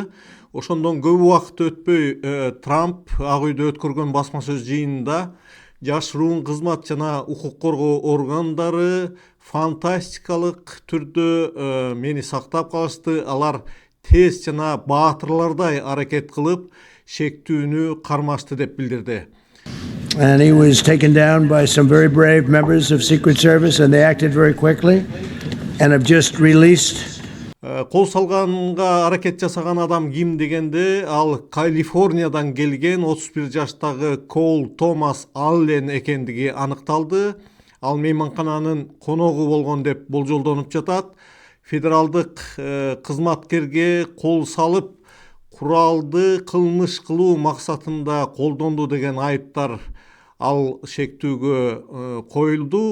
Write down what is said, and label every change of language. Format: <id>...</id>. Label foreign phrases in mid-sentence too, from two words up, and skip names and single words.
<ky>Ошондон көп убакыт өтпөй Трамп Ак үйдө өткөргөн басма сөз жыйынында жашыруун кызмат жана укук коргоо органдары фантастикалык түрдө мени сактап калышты. Алар тез жана баатырлардай аракет кылып, шектүүнү кармашты деп билдирди.</ky> <en>And he was taken down by some very brave members of Secret Service, and they acted very quickly and have just released.</en> <ky>Кол салганга аракет жасаган адам ким дегенде, ал Калифорниядан келген 31 жаштагы Кол Томас Аллен экендиги аныкталды. Ал мейманкананын коногу болгон деп болжолдонуп жатат. Федералдык кызматкерге кол салып, куралды кылмыш кылуу максатында колдонду деген айыптар ал шектүүгө коюлду.</ky>